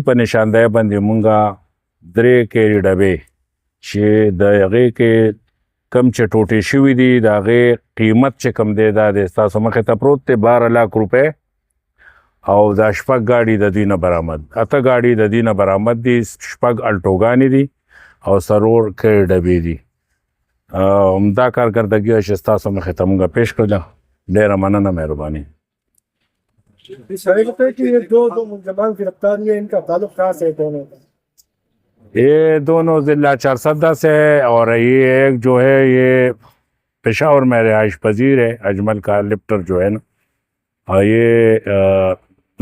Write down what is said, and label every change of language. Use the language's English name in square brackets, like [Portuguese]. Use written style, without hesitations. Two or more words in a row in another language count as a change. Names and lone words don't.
[Pashto] په نشاندهی باندې مونږه 3 کیري ډبې چې د هغې کې کم چې ټوټې شوي دي د هغې قیمت چې کم دی دا دی ستاسو مخې ته پروت دی 12 लाख روپۍ او دا 6 ګاډي د دوی نه برآمد 8 ګاډي د دوی نه برآمد دي 6 الټوګانې دي او 4 کیري ډبې دي عمده کارکردګي چې ستاسو مخې ته مونږ پیش کړله ډېره مننه مهرباني [Urdu] یہ دونوں ضلع 410 سے ہے اور یہ ایک جو ہے یہ پشاور میں رہائش پذیر ہے اجمل کا لپٹر جو ہے نا اور یہ دونوں 410 کے ہیں